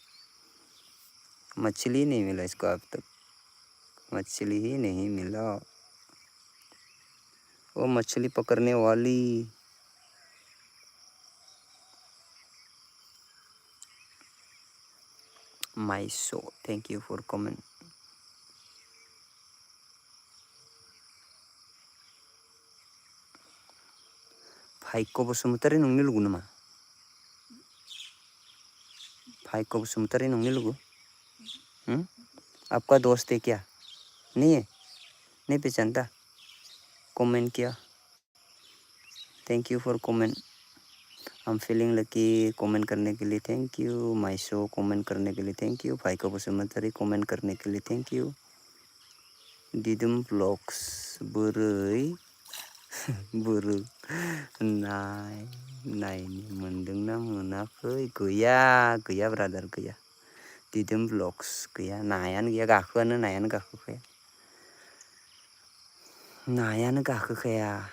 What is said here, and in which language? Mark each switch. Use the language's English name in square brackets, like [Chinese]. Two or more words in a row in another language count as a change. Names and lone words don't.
[Hindi] मछली नहीं मिला इसको अब तक, मछली ही नहीं मिला। वो मछली पकड़ने वाली। [English] My show, thank you for comment. [Bodo] भाइको बसुमतारी नोंनि लोगो नामा? भाइको बसुमतारी नोंनि लोगो? [Hindi] आपका दोस्त है क्या? नहीं है, नहीं पहचानता। [English] कमेंट किया, thank you for comment. I am feeling lucky comment [Hindi] करने के लिए [English] thank you. [Hindi] माई शो कमेंट करने के लिए [English] thank you. [Hindi] भाइको बसुमतारी कमेंट करने के लिए [English] thank you. [Bodo] दिदुम ब्लॉग्स बोरै बुरु नायनो मोनदोंना मोनाखै? गैया ब्रादार गैया। दिदोम ब्लग्स गैया, नायानो गैया, गाखोआनो, नायानो गाखोखाया, नायानो गाखोखाया।